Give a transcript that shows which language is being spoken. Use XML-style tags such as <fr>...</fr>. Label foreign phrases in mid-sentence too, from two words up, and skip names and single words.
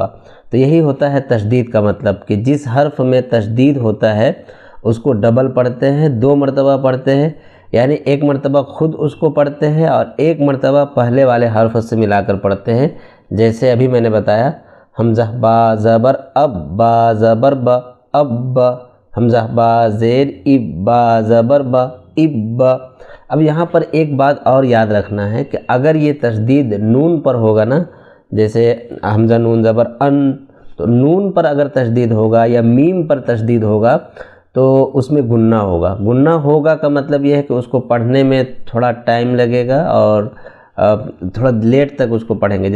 <ur>تو یہی ہوتا ہے تشدید کا مطلب، کہ جس حرف میں تشدید ہوتا ہے اس کو ڈبل پڑھتے ہیں، 2 مرتبہ پڑھتے ہیں۔ یعنی ایک مرتبہ خود اس کو پڑھتے ہیں اور ایک مرتبہ پہلے والے حرف سے ملا کر پڑھتے ہیں۔ جیسے ابھی میں نے بتایا، حمزہ با زبر اب، با زبر با اب با، حمزہ با زیر اب، با زبر با اب با۔ اب یہاں پر ایک بات اور یاد رکھنا ہے کہ اگر یہ تشدید نون پر ہوگا نا، جیسے حمزہ نون زبر ان، تو نون پر اگر تشدید ہوگا یا میم پر تشدید ہوگا تو اس میں گنہ ہوگا۔ گنہ ہوگا کا مطلب یہ ہے کہ اس کو پڑھنے میں تھوڑا ٹائم لگے گا اور تھوڑا لیٹ تک اس کو پڑھیں گے۔</ur>